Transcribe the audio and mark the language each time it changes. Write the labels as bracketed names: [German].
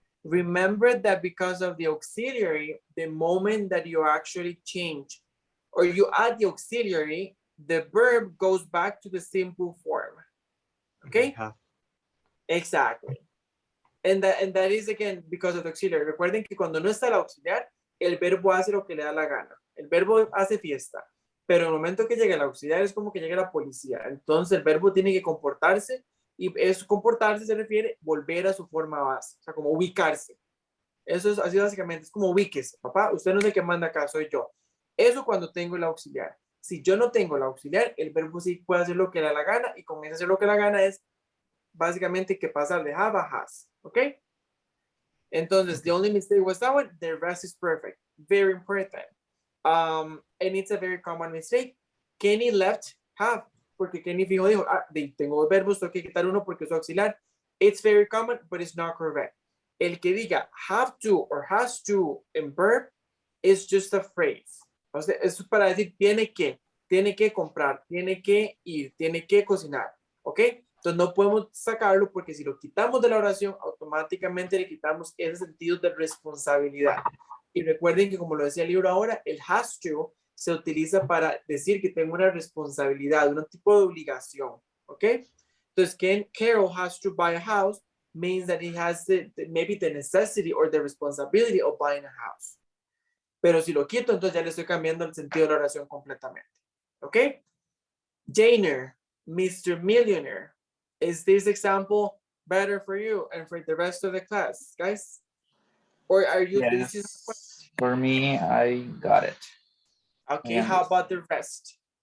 [English] Remember that because of the auxiliary, the moment that you actually change or you add the auxiliary, the verb goes back to the simple form. Okay? Exactly. And that is again because of the auxiliary. [Spanish] Recuerden que cuando no está el auxiliar, el verbo hace lo que le da la gana. El verbo hace fiesta. Pero en el momento que llega el auxiliar es como que llega la policía. Entonces el verbo tiene que comportarse y eso comportarse se refiere volver a su forma base, o sea, como ubicarse. Eso es así básicamente, es como ubíquese. Papá, usted no es el que manda acá, soy yo. Eso cuando tengo el auxiliar. Si yo no tengo el auxiliar, el verbo sí puede hacer lo que le da la gana y con ese hacer lo que le da la gana es básicamente que pasar de have a has. ¿Ok? [English] Entonces, the only mistake was that one. The rest is perfect. Very important. And it's a very common mistake. Kenny left have, [Spanish] porque Kenny fijo dijo, tengo verbos, tengo que quitar uno porque es auxiliar. [English] It's very common, but it's not correct. [Spanish] El que diga [English] have to or has to in verb is just a phrase. [Spanish] O sea, eso es para decir tiene que comprar, tiene que ir, tiene que cocinar. ¿Ok? Entonces no podemos sacarlo porque si lo quitamos de la oración, automáticamente le quitamos ese sentido de responsabilidad. Y recuerden que como lo decía el libro ahora, el has to se utiliza para decir que tengo una responsabilidad, un tipo de obligación. ¿Ok? [English] Entonces, Carol has to buy a house means that he has maybe the necessity or the responsibility of buying a house. [Spanish] Pero si lo quito, entonces ya le estoy cambiando el sentido de la oración completamente. [English] ¿Ok? Janer, Mr. Millionaire. Is this example better for you and for the rest of the class, guys? Or are you? Yes, for me, I got it. Okay, how about the rest?